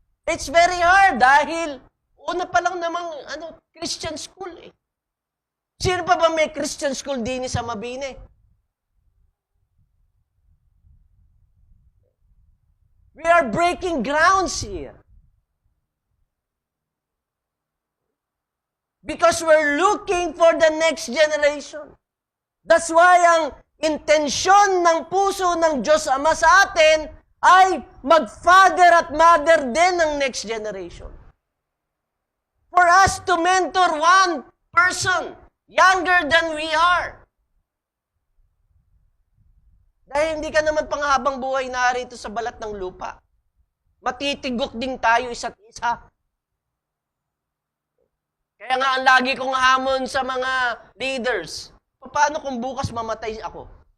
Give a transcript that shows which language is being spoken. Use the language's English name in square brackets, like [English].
[English] It's very hard [Filipino] dahil una pa lang namang Christian school Sino pa ba may Christian school din sa Mabini? [English] We are breaking grounds here. Because we're looking for the next generation. [Filipino] That's why ang intensyon ng puso ng Diyos Ama sa atin ay mag-father at mother din ng next generation. [English] For us to mentor one person younger than we are. [Filipino] Dahil hindi ka naman panghabang buhay narito sa balat ng lupa. Matitigok din tayo isa't isa. Kaya nga ang lagi kong hamon sa mga leaders, paano kung bukas mamatay ako?